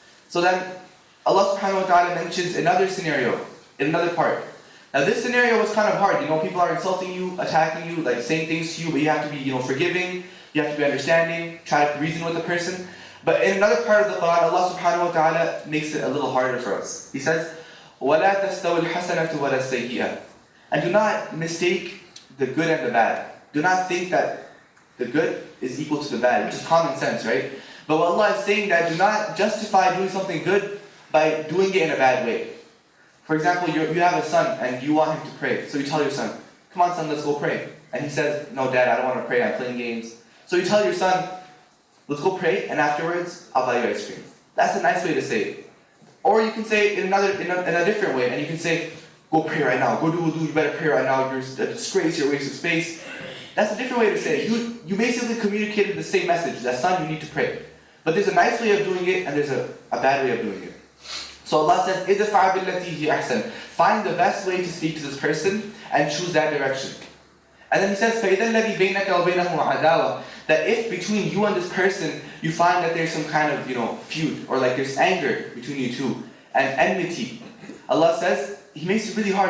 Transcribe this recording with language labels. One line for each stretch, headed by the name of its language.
English: So then, Allah subhanahu wa ta'ala mentions another scenario, in another part. Now this scenario was kind of hard. People are insulting you, attacking you, like saying things to you, but you have to be, forgiving, you have to be understanding, try to reason with the person. But in another part of the Quran, Allah subhanahu wa ta'ala makes it a little harder for us. He says,
Arabic: وَلَا تَسْتَوِ الْحَسَنَةُ وَلَا السَّيِّئَةُ.
English: And do not mistake the good and the bad. Do not think that the good is equal to the bad, which is common sense, right? But what Allah is saying that do not justify doing something good by doing it in a bad way. For example, you have a son and you want him to pray. So you tell your son, come on son, let's go pray. And he says, no dad, I don't want to pray, I'm playing games. So you tell your son, let's go pray, and afterwards, I'll buy you ice cream. That's a nice way to say it. Or you can say it in a different way, and you can say, go pray right now, go do wudu, you better pray right now, you're a disgrace, you're a waste of space. That's a different way to say it. You basically communicated the same message, that son, you need to pray. But there's a nice way of doing it, and there's a bad way of doing it. So Allah says,
Arabic: إِدْفَعْ بِالَّتِي هِيَ أَحْسَنُ.
English: Find the best way to speak to this person, and choose that direction. And then he says,
Arabic: فَإِذَا الَّذِي بَيْنَكَ وَبَيْنَهُ عَدَاوَةٌ.
English: That if between you and this person, you find that there's some kind of, feud, or like there's anger between you two, and enmity. Allah says, He makes it really hard.